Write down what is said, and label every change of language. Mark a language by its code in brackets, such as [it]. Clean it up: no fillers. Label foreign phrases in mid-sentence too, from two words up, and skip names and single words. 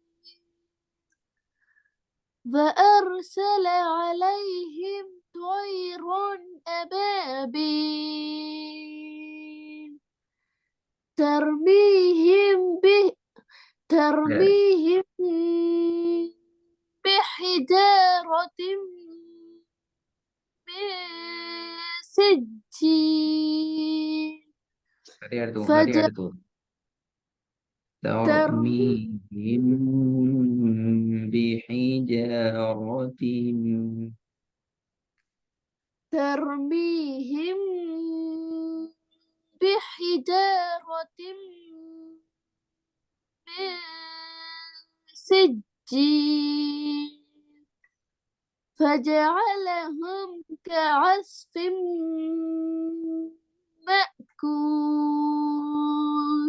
[ar] وأرسل عليهم طيرا أبابيل ترميهم بحجارة من سجيل [ta] சரியா எடுத்துக்கோங்க. சரியா எடுத்துக்கோங்க. [ar] ترميهم بحجارة ترميهم بحجارة من سجيل فجعلهم كعصف مأكول.